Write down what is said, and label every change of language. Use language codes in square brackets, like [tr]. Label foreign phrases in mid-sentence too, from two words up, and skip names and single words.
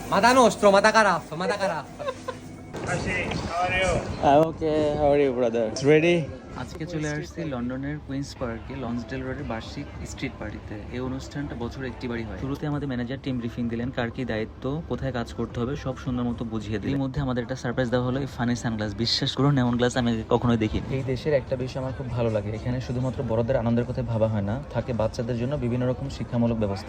[en] Mata nostro, mata carasso, mata carasso. I'm okay. How are you, brother? It's ready? [bn] আজকে চলে আসছি লন্ডনের কুইন্স পার্কে লন্সডেল রোডের বার্ষিক [en] street party. [bn] এই অনুষ্ঠানটা বছরে একটিবারই হয়। শুরুতে আমাদের ম্যানেজার [en] team briefing [bn] দিলেন, কার কি দায়িত্ব, কোথায় কাজ করতে হবে, সব সুন্দর মতো বুঝিয়ে দিলেন। এর মধ্যে আমাদের একটা সারপ্রাইজ দেওয়া হলো, এই [en] funny sunglass. [bn] বিশ্বাস করুন, এমন গ্লাস আমি কখনোই দেখিনি। এই দেশের একটা বিষয় আমার খুব ভালো লাগে, এখানে শুধুমাত্র বড়দের আনন্দের কথা ভাবা হয় না, থাকে বাচ্চাদের জন্য বিভিন্ন রকম শিক্ষামূলক ব্যবস্থা।